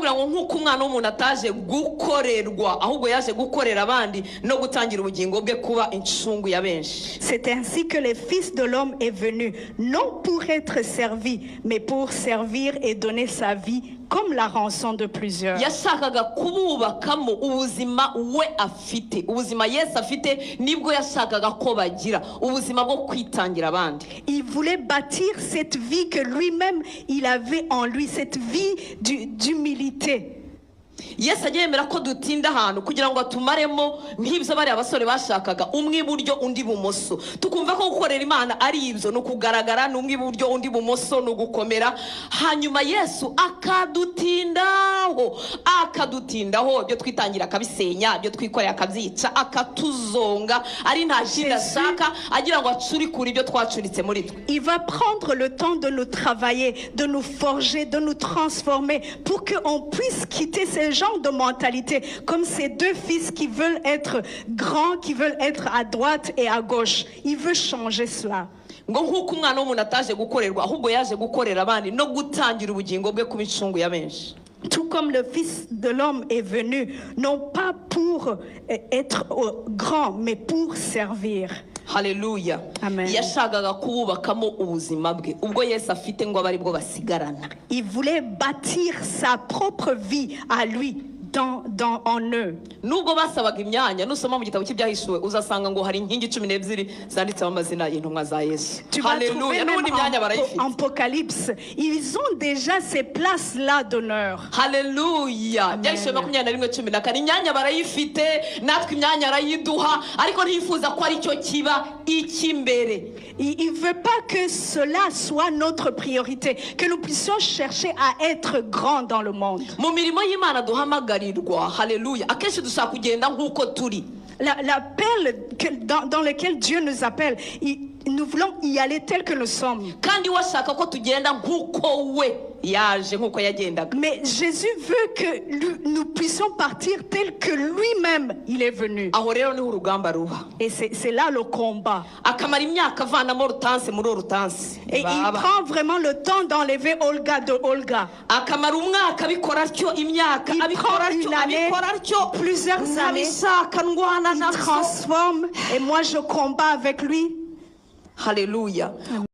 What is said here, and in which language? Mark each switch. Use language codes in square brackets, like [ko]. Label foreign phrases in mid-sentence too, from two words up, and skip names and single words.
[fr] C'est ainsi que le Fils de l'homme est venu, non pour être servi, mais pour servir et donner sa vie comme la rançon de plusieurs. Il voulait bâtir cette vie que lui-même il avait en lui, cette vie d'humilité. [rw] Yesu yemera ko dutinda ahantu kugira ngo atumaremo nk'ibyo bari abasore bashakaga, umwe iburyo undi bumoso, tukumva ko gukorera Imana ari ibyo no kugaragara, n'umwe iburyo undi bumoso no gukomera. Hanyuma Yesu akadutindaho ibyo twitangira akabisenya, ibyo twikorera akabyica, akatuzonga, ari nta kindi ashaka agira ngo acurikure ibyo twacuritse muri twe. [fr] Il va prendre le temps de nous travailler, de nous forger, de nous transformer pour qu'on puisse quitter ces genre de mentalité, comme ces deux fils qui veulent être grands, qui veulent être à droite et à gauche. Il veut changer cela. Tout comme le Fils de l'homme est venu, non pas pour être grand, mais pour servir. Hallelujah. Amen. Il voulait bâtir sa propre vie à lui. En eux. [rw] Nubwo basabaga imyanya, nusoma mu gitabo cy'ibyahishuwe uzasanga ngo hari inkingi 12 zanditseho amazina y'intumwa za Yesu. Hallelujah. [fr] En Apocalypse, ils ont déjà ces places-là d'honneur. Hallelujah. [rw] Byahishuwe 21:10 imyanya barayifite, natwe imyanya arayiduha, ariko ntifuza ko ari cyo kiba ikimbere. [fr] Il veut pas que cela soit notre priorité, que nous puissions chercher à être grands dans le monde. [rw] Mu mirimo y'Imana duhamagara. Hallelujah. [fr] La perle dans laquelle Dieu nous appelle, nous voulons y aller tel que nous sommes. [rw] yaje nk'uko yagendaga. [fr] Mais Jésus veut que nous puissions partir tel que lui-même il est venu. [rw] Aho rero niho urugamba ruba. [fr] Et c'est là le combat. [rw] Akamara imyaka avanamo rutanse muri rutanse. [fr] Et il prend vraiment le temps d'enlever Olga de Olga. [rw] Akamara umwaka abikora atyo, imyaka abikora atyo, [fr] plusieurs années. Il transforme et moi je combats avec lui. Hallelujah.